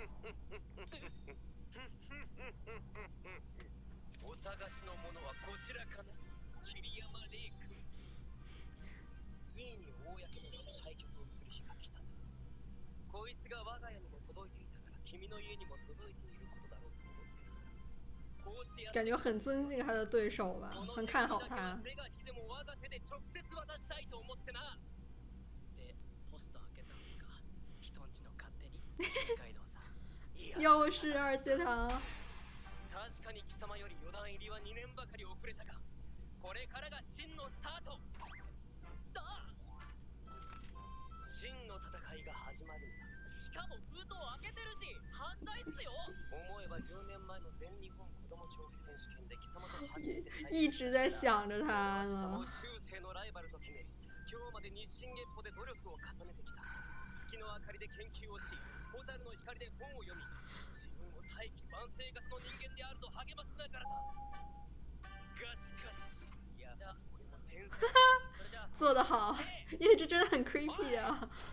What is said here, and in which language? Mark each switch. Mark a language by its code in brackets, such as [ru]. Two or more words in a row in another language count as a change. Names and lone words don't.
[ja] お探しの者はこちらかな、桐山玲君。ついに公の場で対局をする日が来た。こいつが我が家にも届いていたから君の家にも届いていることだろうと思ってな。こうしてやって [zh] 感觉很尊敬他的对手吧，很看好他。 [ja] 手がきでも我が手で直接渡したいと思ってな。で、ポスト開けたんですか、人んちの勝手に。二階堂さん。 [zh] 又是二阶堂。 [ja] 確かに貴様より予断入りは2年ばかり遅れたが、これからが真のスタートだ。真の戦いが始まるんだ。しかも封筒開けてるし犯罪っすよ。思えば10年前の全日本子供将棋選手権で貴様と初めて [zh] 一直在想着他呢。 [ja] 終生のライバルと決め、今日まで日進月歩で努力を重ねてきた。月の明かりで研究をし、蛍の光で本を読み、自分を大器晩成型の人間であると励ましながらだ。がしかし、いや、じゃあ俺も天才。 [zh] 做得好，一直真的很 creepy 啊。